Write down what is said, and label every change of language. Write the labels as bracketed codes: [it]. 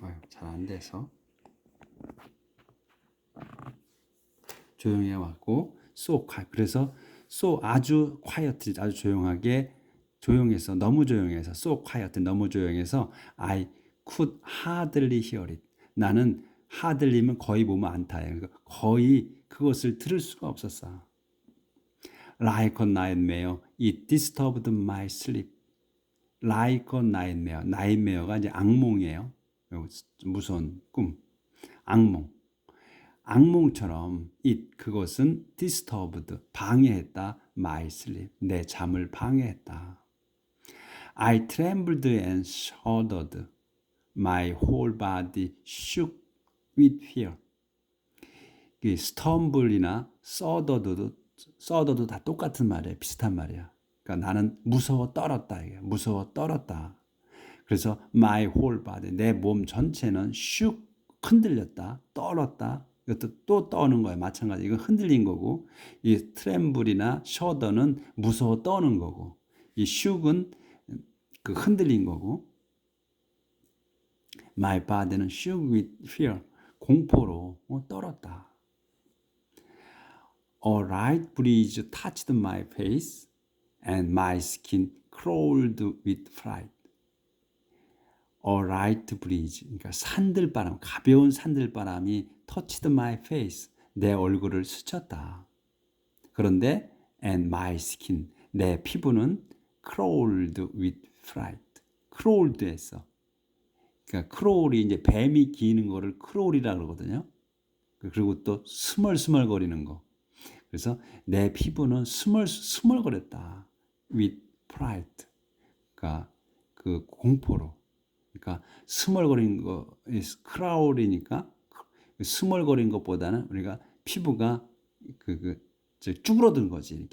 [ko] 잘 안 돼서 조용히 왔고, 그래서 [en] so 아주 quietly [ko] 아주 조용해서 너무 조용해서 [en] so quiet [ko] 너무 조용해서 [en] I could hardly hear it. [ko] 나는 hardly면 거의 보면 않다예요. 그러니까 거의 그것을 들을 수가 없었어. [en] Like a nightmare, it disturbed my sleep. Like a nightmare, [ko] nightmare가 이제 악몽이에요. 무서운 꿈, 악몽. 악몽처럼 그것은 disturbed, 방해했다. [en] my sleep, [ko] 내 잠을 방해했다. [en] I trembled and shuddered. My whole body shook with fear. [ko] stumble이나 써더도 다 똑같은 말이에요. 비슷한 말이야. 그러니까 나는 무서워 떨었다. 이게 무서워 떨었다. 그래서 [en] my whole body, [ko] 내 몸 전체는 shook, 흔들렸다, 떨었다. 이것도 또 떠는 거예요. 마찬가지. 이건 흔들린 거고, 이 tremble이나 shudder는 무서워 떠는 거고, 이 shook은 그 흔들린 거고, my body는 [en] shook with fear, [ko] 공포로 떨었다. [en] A light breeze touched my face and my skin crawled with fright. A light breeze, [ko] 그러니까 산들바람, 가벼운 산들바람이 [en] touched my face, [ko] 내 얼굴을 스쳤다. 그런데 [en] and my skin, [ko] 내 피부는 [en] crawled with fright, [ko] crawled 했어. 그러니까 crawl이 이제 뱀이 기는 거를 crawl이라고 그러거든요. 그리고 또 스멀스멀거리는 거. 그래서 내 피부는 스멀거렸다. [en] with fright. [ko] 그러니까 그 공포로. 그러니까 스멀거리는 거, 크라울이니까 스멀거린 것보다는 우리가 피부가 쭈그러든 거지.